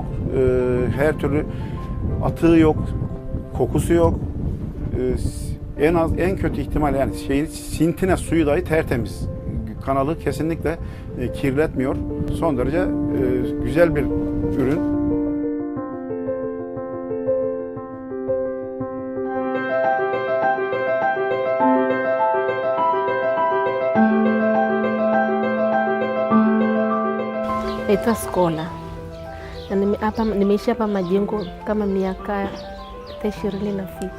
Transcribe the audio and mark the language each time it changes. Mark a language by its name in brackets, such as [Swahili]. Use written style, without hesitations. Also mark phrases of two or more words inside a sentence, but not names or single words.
[Turkish] Her türlü atığı yok, kokusu yok. En kötü ihtimal yani sintine suyu dahi tertemiz. Kanalı kesinlikle kirletmiyor. Son derece güzel bir ürün. [Swahili] Naitwa Skola na nimeishi hapa Majengo kama miaka 20 nafika.